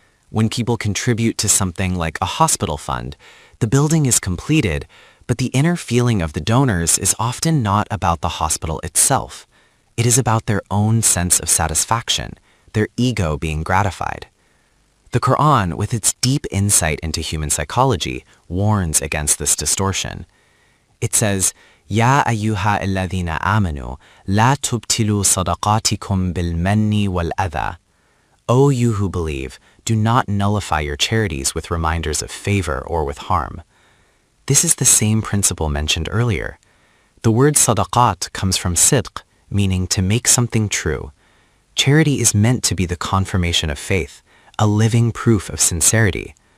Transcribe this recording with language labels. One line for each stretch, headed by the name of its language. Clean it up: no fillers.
English: When people contribute to something like a hospital fund, the building is completed, but the inner feeling of the donors is often not about the hospital itself. It is about their own sense of satisfaction, their ego being gratified. The Quran, with its deep insight into human psychology, warns against this distortion. It says,
Arabic: يَا أَيُّهَا الَّذِينَ آمَنُوا لَا تُبْتِلُوا صَدَقَاتِكُمْ بِالْمَنِّ وَالْأَذَى.
English: O you who believe, do not nullify your charities with reminders of favor or with harm. This is the same principle mentioned earlier. The word sadaqat comes from sidq, meaning to make something true. Charity is meant to be the confirmation of faith, a living proof of sincerity.